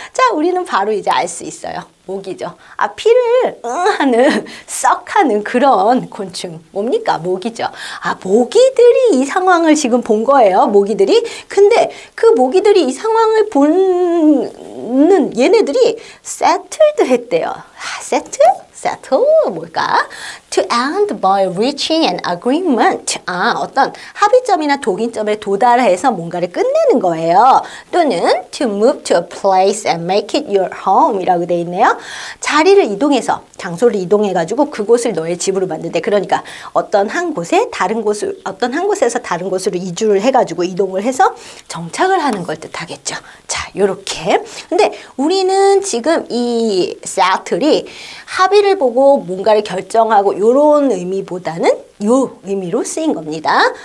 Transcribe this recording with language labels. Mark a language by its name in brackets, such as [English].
[Korean] 자, 우리는 바로 이제 알 수 있어요. 모기죠. 피를 하는, 썩하는 그런 곤충. 뭡니까? 모기죠. 모기들이 이 상황을 지금 본 거예요. 모기들이. 근데 그 모기들이 이 상황을 보는 얘네들이 settled 했대요. settle 뭘까? [English] To end by reaching an agreement. [Korean] 어떤 합의점이나 동의점에 도달해서 뭔가를 끝내는 거예요. [English] 또는 to move to a place and make it your home [Korean] 이라고 돼 있네요. 자리를 이동해서, 장소를 이동해가지고 그곳을 너의 집으로 만든대. 그러니까 어떤 한 곳에서 다른 곳으로 이주를 해가지고 이동을 해서 정착을 하는 걸 뜻하겠죠. 자, 요렇게. 근데 우리는 지금 이 settle이 합의를 보고 뭔가를 결정하고 요런 의미보다는 요 의미로 쓰인 겁니다.